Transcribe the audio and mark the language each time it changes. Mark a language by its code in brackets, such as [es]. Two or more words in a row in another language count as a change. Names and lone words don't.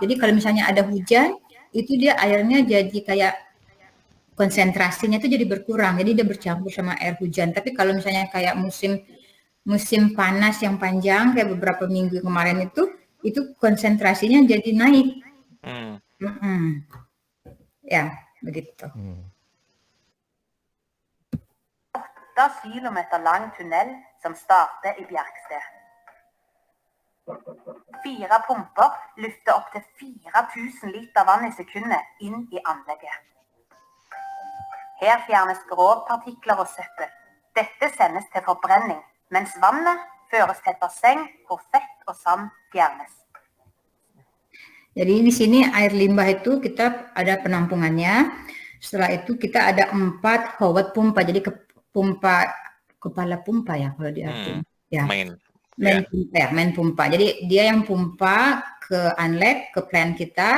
[id] Jadi kalau misalnya ada hujan, itu dia airnya jadi kayak konsentrasinya tuh jadi berkurang. Jadi dia bercampur sama air hujan. Tapi kalau misalnya kayak musim panas yang panjang kayak beberapa minggu kemarin itu konsentrasinya jadi naik. Ja, begitu. [no] 8 kilometer lang tunnel som starter i Bjerksted. 4 pumper lufter opp til 4000 liter vann i sekundet inn i anlegget. Her fjernes grovpartikler og søppel. Dette sendes til forbrenning, mens vannet føres til et basseng hvor fett og sand fjernes. [id] Jadi di sini air limbah itu kita ada penampungannya. Setelah itu kita ada 4 [no] howat pumpa. [id] Jadi kepala pumpa ya kalau diartikan. Ya. Main pumpa. Jadi dia yang pumpa ke anleg, ke plant kita.